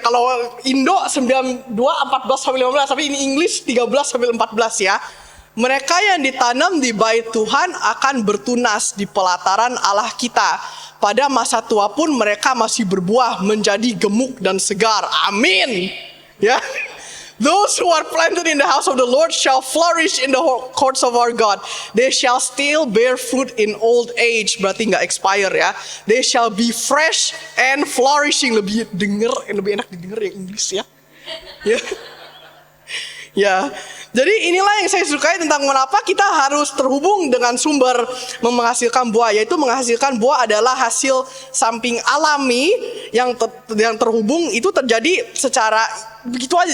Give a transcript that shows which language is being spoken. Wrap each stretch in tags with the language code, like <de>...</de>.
<id>Kalau Indo 92:14-15, tapi ini English 13-14 ya. Mereka yang ditanam di bait Tuhan akan bertunas di pelataran Allah kita. Pada masa tua pun mereka masih berbuah menjadi gemuk dan segar. Amin. Ya.</id> <en>Those who are planted in the house of the Lord shall flourish in the courts of our God. They shall still bear fruit in old age.</en> <id>Berarti nggak expire ya.</id> <en>They shall be fresh and flourishing.</en> <id>Lebih enak didengar yang Inggris ya. Ya. Ya, jadi inilah yang saya sukai tentang mengapa kita harus terhubung dengan sumber menghasilkan buah, yaitu menghasilkan buah adalah hasil samping alami yang terhubung itu terjadi secara begitu aja.</id>